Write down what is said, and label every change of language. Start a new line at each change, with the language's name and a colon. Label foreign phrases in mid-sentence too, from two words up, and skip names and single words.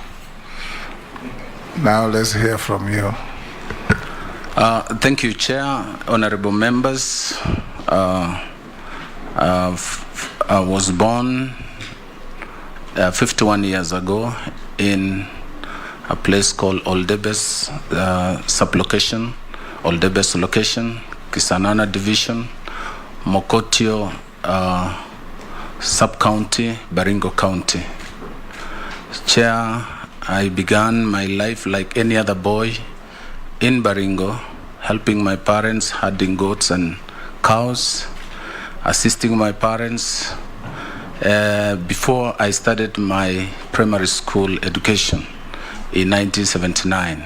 English: Now let's hear from you. Thank you, Chair, honorable members. I was born 51 years ago in a place called Oldebes sublocation, Oldebes location, Kisanana division, Mokotio sub-county, Baringo County. Chair, I began my life like any other boy in Baringo, helping my parents, herding goats and cows, assisting my parents before I started my primary school education in 1979.